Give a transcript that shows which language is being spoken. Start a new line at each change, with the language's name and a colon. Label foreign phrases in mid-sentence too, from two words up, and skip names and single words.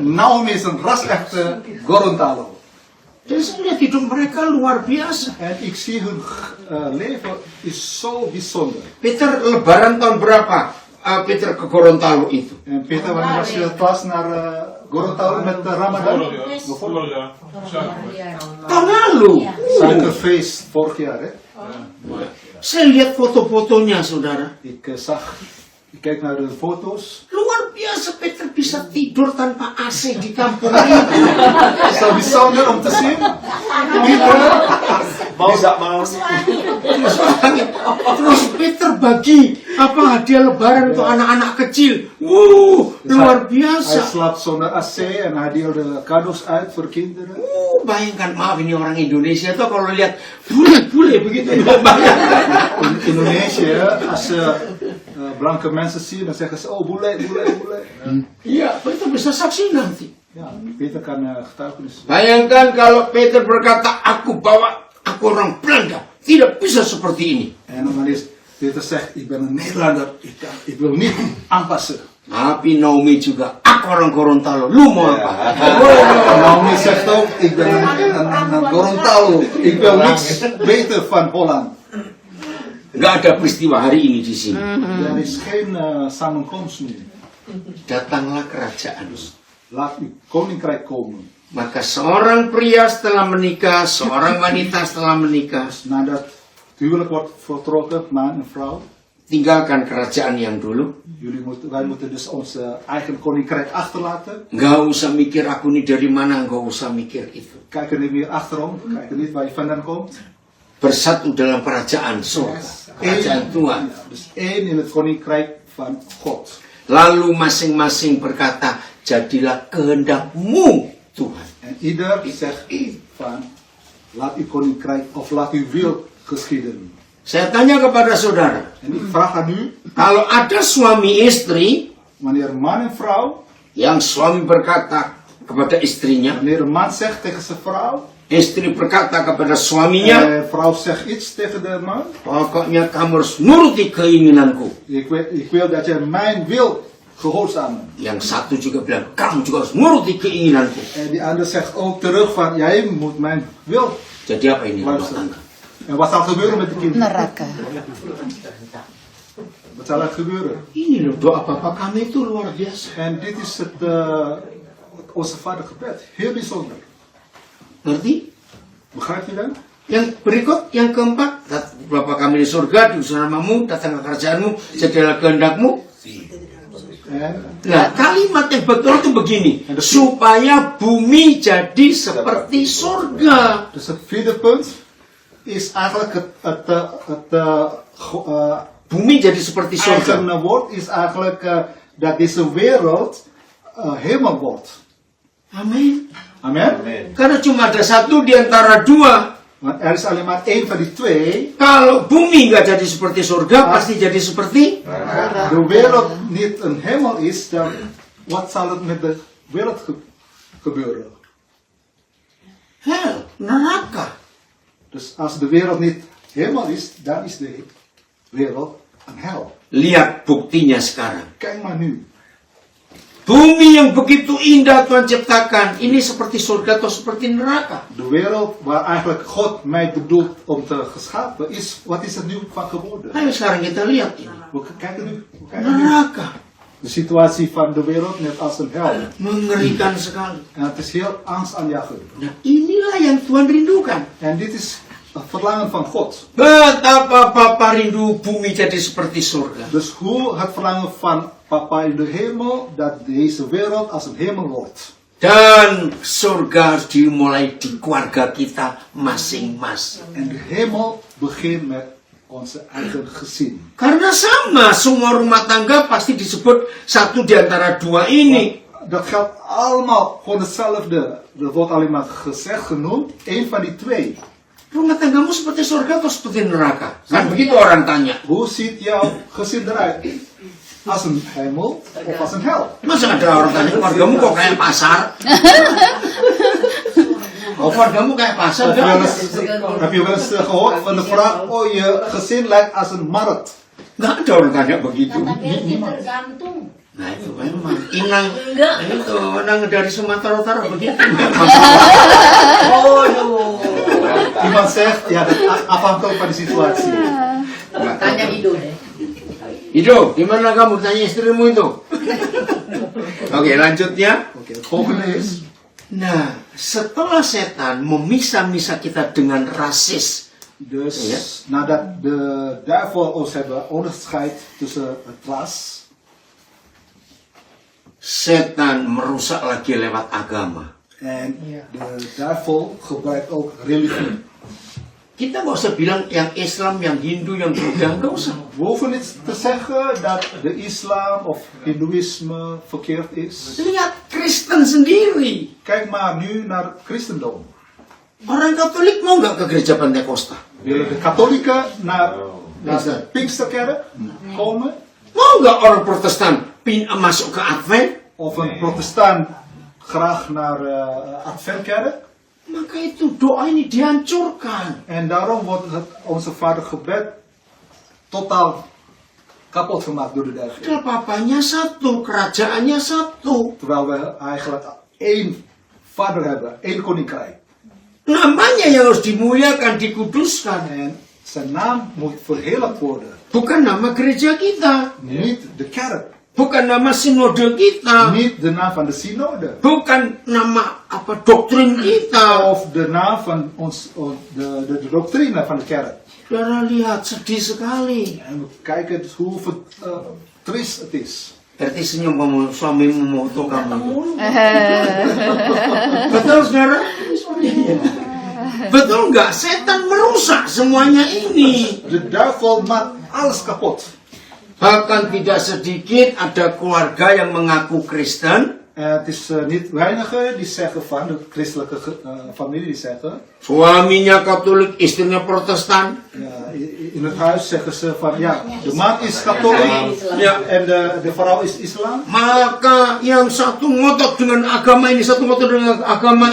Dutch: Naomi is een ras-echte Gorontalo.
Indonesian: Dan saya lihat hidup mereka luar biasa.
Dutch: En ik zie hun leven is zo bijzonder.
Indonesian: Peter lebaran tahun berapa? Peter ke Gorontalo itu.
Dutch: En Peter, wanneer was je pas naar Gorontalo met de Ramadan?
Indonesian: Tahun lalu.
Dutch: Suikerfeest vorig jaar, hè?
Indonesian: Saya lihat foto-fotonya, saudara.
Dutch: Ik kijk naar de foto's.
Indonesian: Luar biasa Peter bisa tidur tanpa AC di kampung ini.
Dutch: Zo bijzonder om te zien. Peter,
Indonesian: Terus Peter bagi apa hadiah lebaran untuk anak-anak kecil. Luar
Dutch: hij
Indonesian: biasa.
Dutch: slaapt zonder AC en hij deelde cadeaus uit voor kinderen.
Indonesian: Bayangkan, maaf ini orang Indonesia tuh kalau lihat bule-bule begitu.
Dutch: In Indonesië, als ze blanke mensen zien, dan zeggen ze,
Indonesian: oh bule, bule, bule. Iya, Peter bisa saksi nanti.
Dutch: Ja, Peter kan getuigenis.
Indonesian: Bayangkan kalau Peter berkata, aku orang Belanda, tidak bisa seperti ini.
Dutch: En wanneer Peter zegt, ik ben een Nederlander, ik wil niet aanpassen.
Indonesian: Tapi Naomi juga, aku orang Gorontalo, lu mau apa?
Dutch: Naomi zegt ook, ik ben een Gorontalo, ik wil niks beter van Holland.
Indonesian: Nggak ada peristiwa hari ini di sini.
Dutch: Er is geen samenkomst nu.
Indonesian: Datanglah kerajaan.
Dutch: Laat uw koninkrijk komen.
Indonesian: Maka seorang pria setelah menikah, seorang wanita setelah menikah,
Dutch: Nadat het huwelijk wordt voltrokken, man en vrouw,
Indonesian: tinggalkan kerajaan yang dulu.
Dutch: wij moeten dus ons eigen koninkrijk achterlaten.
Indonesian: Nggak usah mikir aku nih dari mana, nggak usah mikir itu.
Dutch: Kijk er niet meer achterom, kijk er niet waar je vandaan komt.
Indonesian: Bersatu dalam kerajaan surga, kerajaan Tuhan.
Dutch: Dus één in het koninkrijk van God.
Indonesian: Lalu masing-masing berkata, jadilah kehendakmu Tuhan.
Dutch: En ieder zegt van, laat uw koninkrijk of laat uw wil geschieden.
Indonesian: Saya tanya kepada saudara,
Dutch: En ik vraag aan u,
Indonesian: kalau ada suami istri,
Dutch: wanneer man en vrouw,
Indonesian: yang suami berkata kepada istrinya,
Dutch: wanneer een man zegt tegen zijn vrouw,
Indonesian: istri berkata kepada suaminya,
Dutch: en vrouw zegt iets tegen de man,
Indonesian: pokoknya kamu harus nuruti keinginanku.
Dutch: ik wil dat jij mijn wil gehoorzamen.
Indonesian: Yang satu juga bilang, kamu juga harus nuruti keinginanku.
Dutch: En die ander zegt ook terug van, jij moet mijn wil
Indonesian: Jadi apa ini rumah
Dutch: luisteren.
Indonesian: tangga?
Dutch: En wat zal gebeuren met de kinderen?
Indonesian: Neraka.
Dutch: Wat zal er gebeuren?
Indonesian: Ini loh doa Bapak kami itu luar biasa.
Dutch: En dit is het onze vader gebed. Heel bijzonder.
Indonesian: Ngerti?
Dutch: Begrijpt u dat?
Indonesian: Yang berikut, yang keempat, Bapa kami di surga, diusul namamu, datang ke kerajaanmu, jadilah kehendakmu. Nah, kalimat yang betul itu begini, supaya bumi jadi seperti surga.
Dutch: Dus het vierde punt is eigenlijk
Indonesian: Bumi jadi seperti surga.
Dutch: eigen woord is eigenlijk dat deze wereld hemel wordt.
Indonesian: Amin.
Dutch: Amen.
Indonesian: Karena cuma ada satu di antara dua
Dutch: Want er is alleen maar één van die twee.
Indonesian: Kalau bumi nggak jadi seperti surga, pasti jadi seperti
Dutch: De wereld niet een hemel is, dan wat zal het met de wereld gebeuren?
Indonesian: hell, neraka.
Dutch: Dus als de wereld niet hemel is, dan is de wereld een hel.
Indonesian: Lihat buktinya sekarang.
Dutch: Kijk maar nu.
Indonesian: Bumi yang begitu indah Tuhan ciptakan, ini seperti surga atau seperti neraka?
Dutch: De wereld waar eigenlijk God mij bedoelt om te geschapen is, wat is er nu van geworden?
Indonesian: Ayo sekarang kita lihat ini.
Dutch: We kijken nu. Kijken nu.
Indonesian: Neraka.
Dutch: De situatie van de wereld net als een hel.
Indonesian: Mengerikan sekali.
Dutch: En het is heel angstaanjagend.
Indonesian: Nah, inilah yang Tuhan rindukan.
Dutch: En dit is het verlangen van God.
Indonesian: Betapa Papa rindu bumi jadi seperti surga.
Dutch: Dus hoe het verlangen van Papa in de hemel, dat deze wereld als een hemel wordt.
Indonesian: Dan surga harus dimulai di keluarga kita masing-masing.
Dutch: En de hemel begint met onze eigen gezin.
Indonesian: Karena sama, semua rumah tangga pasti disebut satu di antara dua ini.
Dutch: Dat geldt allemaal gewoon hetzelfde. Er wordt alleen maar gezegd, genoemd, één van die twee.
Indonesian: Rumah tanggamu seperti surga atau seperti neraka? Kan begitu orang tanya.
Dutch: Hoe ziet jouw gezin eruit? Als een hemel of als een hel?
Indonesian: Masa ada orang tanya, keluargamu kok kayak pasar? Oh, keluargamu kayak pasar?
Dutch: Heb je wel eens gehoord van de vraag, oh je gezin lijkt als een markt?
Indonesian: Nggak ada orang tanya begitu. Katanya sih tergantung. Nah itu memang Inang itu Inang dari Sumatera Utara begitu.
Dutch: Iemand zegt, ja, dat afhankelijk van de situatie.
Indonesian: Tanya Ido deh. Ido, gimana kamu tanya istrimu itu? Oke, lanjutnya.
Dutch: Oké, het volgende is,
Indonesian: Nah, setelah setan memisah-misah kita dengan rasis,
Dutch: dus Ja. nadat de duivel ons hebben onderscheid tussen het ras,
Indonesian: setan merusak lagi lewat agama.
Dutch: en de duivel gebruikt ook religie.
Indonesian: Kita nggak usah bilang yang Islam, yang Hindu, yang Buddha, nggak usah.
Dutch: We hoeven niet te zeggen dat de islam of hindoeïsme verkeerd is.
Indonesian: Lihat Kristen sendiri.
Dutch: Kijk maar nu naar christendom.
Indonesian: Orang Katolik mau nggak ke gereja Pentakosta?
Dutch: Willen de katholieken naar de Pinksterkerk komen?
Indonesian: Mau nggak orang Protestan masuk ke Advent?
Dutch: Of een protestant graag naar Adventkerk?
Indonesian: Maka itu doa ini dihancurkan.
Dutch: En daarom wordt het onze vader gebed totaal kapot gemaakt door de duivel.
Indonesian: Padahal papanya satu, kerajaannya satu.
Dutch: Terwijl we eigenlijk één vader hebben, één koninkrijk.
Indonesian: Namanya yang harus dimuliakan, dikuduskan.
Dutch: En zijn naam moet verheerlijkt worden.
Indonesian: Bukan nama gereja kita.
Dutch: Niet de kerk,
Indonesian: Bukan nama sinode kita.
Dutch: niet de naam van de synode.
Indonesian: Bukan nama apa doktrin kita.
Dutch: Of de naam van de doctrine van de kerk.
Indonesian: Saudara lihat, sedih sekali.
Dutch: En we kijken dus hoe triest het is.
Indonesian: Berarti senyum kamu, suamimu moto kamu. Betul saudara? Betul nggak? Setan merusak semuanya ini.
Dutch: De duivel maakt alles kapot.
Indonesian: Bahkan tidak sedikit ada keluarga yang mengaku Kristen.
Dutch: Het is niet weinigen die zeggen van, de christelijke familie die zeggen,
Indonesian: Suaminya Katolik, istrinya Protestan.
Dutch: ja, in het huis zeggen ze van, ja, de man is katholiek
Indonesian: Ya,
Dutch: en de vrouw is islam.
Indonesian: maka yang satu ngotot dengan agama ini, satu ngotot dengan agama